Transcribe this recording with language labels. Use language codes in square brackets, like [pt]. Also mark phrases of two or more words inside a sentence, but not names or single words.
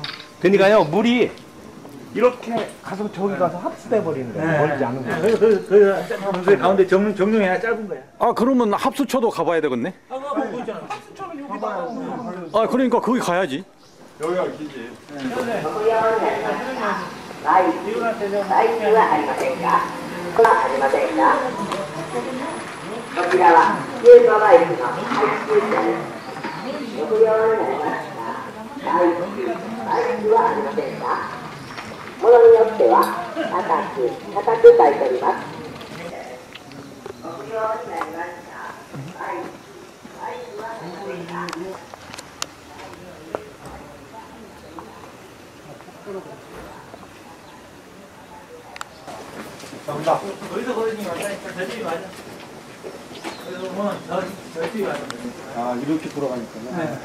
[ko] 그러니까요, 물이 이렇게 가서 저기 가서 합수돼 버리는 거예요. 멀지 않은 거예요. 그 가운데 정릉이 하나 짧은 거야. 아, 그러면 합수처도 가봐야 되겠네. 아까 보고 있잖아. 합수처는 여기 나가고. 아, 그러니까 거기 가야지. 여기가 기지. [ja] こちらはユートバイクの配給車です。ご不要になりました。バイクはありませんか？ものによっては高く書いております。ご不要になりました。バイクはありませんか？ [ko] 정답. 거기서 걸으니까 맞다니까. 저쪽이 맞아. 그래서 뭐 저쪽이 맞아. 아, 이렇게 돌아가니까. 네.